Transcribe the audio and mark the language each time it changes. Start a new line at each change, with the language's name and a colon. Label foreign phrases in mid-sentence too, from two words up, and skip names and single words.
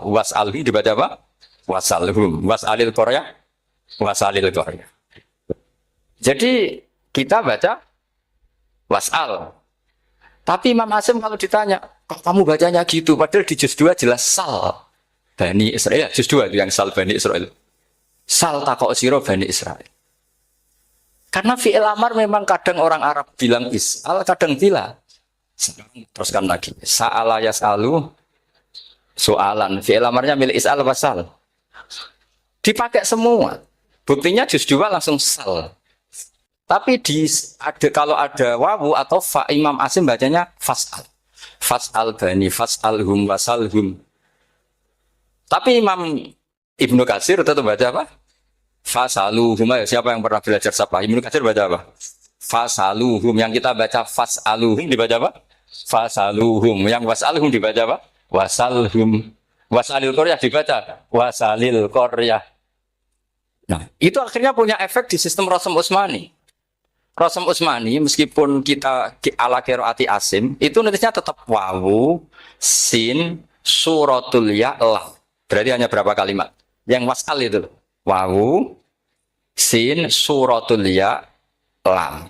Indonesian: Was'alhum dibaca apa? Was'alhum.
Arabic: Was'alil Korea. Was'alil Korea.
Indonesian: Jadi kita baca was'al. Tapi Imam Asim kalau ditanya, kok kamu bacanya gitu? Padahal di juz 2 jelas sal Bani Israel. Juz 2 itu yang sal Bani Israel.
Javanese: Sal takok siro Bani Israel.
Indonesian: Karena
Arabic: fi'il amar
Indonesian: memang kadang orang Arab bilang is'al, kadang tidak. Sekarang teruskan lagi.
Arabic: Sa'ala yas'alu soalan.
Indonesian: Fi'il amarnya milik is'al apa sal? Dipakai semua. Buktinya juz 2 langsung sal. Tapi kalau ada wawu atau fa, Imam Asim bacanya fas'al.
Arabic: Fas'al bani, fas'alhum, wasalhum.
Indonesian: Tapi Imam Ibnu Katsir tetap baca apa?
Arabic: Fasaluhum.
Indonesian: Siapa yang pernah belajar sapa? Ibnu Katsir baca apa? Fasaluhum. Yang kita baca fas'aluhum dibaca apa?
Arabic: Fasaluhum.
Indonesian: Yang was'alhum dibaca apa?
Arabic: Wasalhum. Wasalil Koryah
Indonesian: dibaca
Arabic: wasalil Koryah.
Indonesian: Nah, itu akhirnya punya efek di sistem Rasm Utsmani. Rasm Utsmani meskipun kita
Arabic: ala qiraati Asim
Indonesian: itu nulisnya tetap wawu, sin,
Arabic: suratul ya,
Indonesian: lam. Berarti hanya berapa kalimat? Yang wasal itu wawu, sin,
Arabic: suratul ya,
Indonesian: lam.